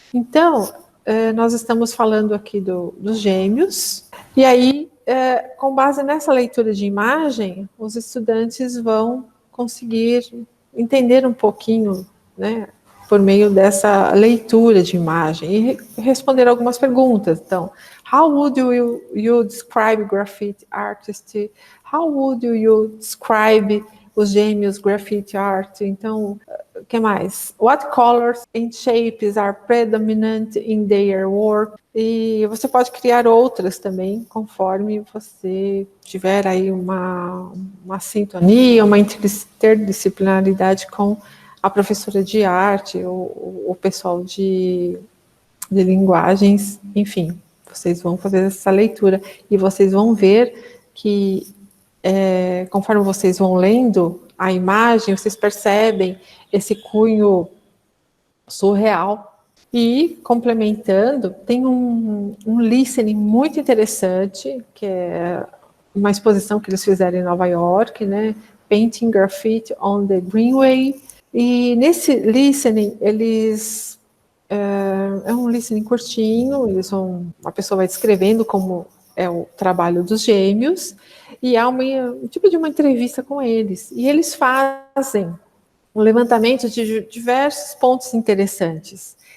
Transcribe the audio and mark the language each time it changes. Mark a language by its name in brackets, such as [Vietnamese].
[Portuguese] Então, nós estamos falando aqui dos gêmeos, e aí, com base nessa leitura de imagem, os estudantes vão conseguir entender um pouquinho, né, por meio dessa leitura de imagem, e responder algumas perguntas. [English] Então, how would you describe graffiti artist? How would you describe os gêmeos graffiti art? [Portuguese] Então, que mais? [English] What colors and shapes are predominant in their work? [Portuguese] E você pode criar outras também, conforme você tiver aí uma sintonia, uma interdisciplinaridade com a professora de arte, o pessoal de linguagens, enfim, vocês vão fazer essa leitura e vocês vão ver que conforme vocês vão lendo a imagem, vocês percebem esse cunho surreal. E, complementando, tem um listening muito interessante, que é uma exposição que eles fizeram em Nova York, né? [English] Painting Graffiti on the Greenway. [Portuguese] E nesse listening, eles... É um listening curtinho, a pessoa vai descrevendo como é o trabalho dos gêmeos, e há um tipo de uma entrevista com eles. E eles fazem um levantamento de diversos pontos interessantes.